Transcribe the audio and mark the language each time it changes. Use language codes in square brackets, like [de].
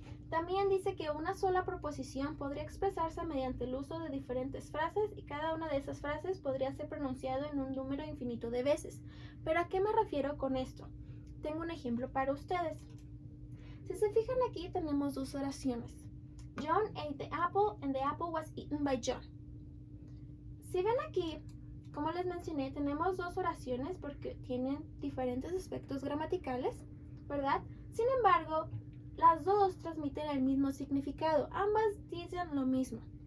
[es] También dice que una sola proposición podría expresarse mediante el uso de diferentes frases y cada una de esas frases podría ser pronunciado en un número infinito de veces. ¿Pero a qué me refiero con esto? Tengo un ejemplo para ustedes. Si se fijan aquí tenemos dos oraciones. [en] John ate the apple and the apple was eaten by John. [es] Si ven aquí, como les mencioné, tenemos dos oraciones porque tienen diferentes aspectos gramaticales, ¿verdad? Sin embargo, las dos transmiten el mismo significado, ambas dicen lo mismo.